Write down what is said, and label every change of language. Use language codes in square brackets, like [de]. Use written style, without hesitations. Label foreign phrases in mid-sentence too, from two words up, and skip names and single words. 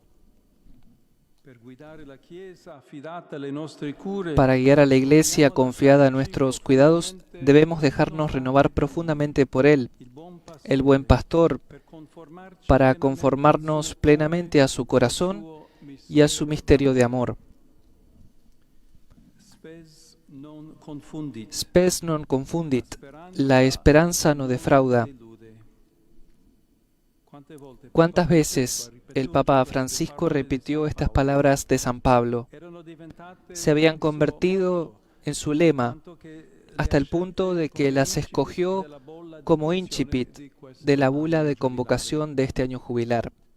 [es] Para guiar a la Iglesia confiada a nuestros cuidados, debemos dejarnos renovar profundamente por Él, el buen pastor, para conformarnos plenamente a su corazón y a su misterio de amor. [la] Spes non confundit, [es] la esperanza no defrauda. ¿Cuántas veces el Papa Francisco repitió estas palabras de San Pablo? Se habían convertido en su lema, hasta el punto de que las escogió como incipit de la bula de convocación de este año jubilar.